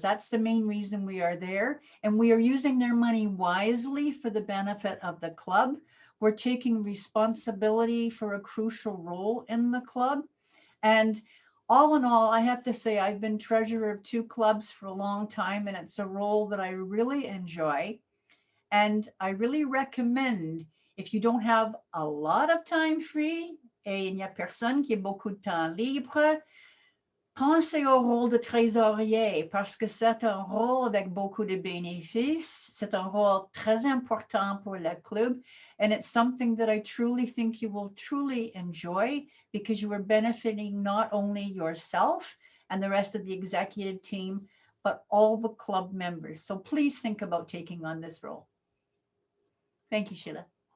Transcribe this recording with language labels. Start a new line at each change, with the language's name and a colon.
English: That's the main reason we are there. And we are using their money wisely for the benefit of the club. We're taking responsibility for a crucial role in the club. And all in all, I have to say I've been treasurer of two clubs for a long time, and it's a role that I really enjoy. And I really recommend, if you don't have a lot of time free,
French: et il n'y a personne qui a beaucoup de temps libre, pensez au rôle de trésorier parce que c'est un rôle avec beaucoup de bénéfices. C'est un rôle très important pour le club.
English: And it's something that I truly think you will truly enjoy because you are benefiting not only yourself and the rest of the executive team, but all the club members. So please think about taking on this role. Thank you, Sheila.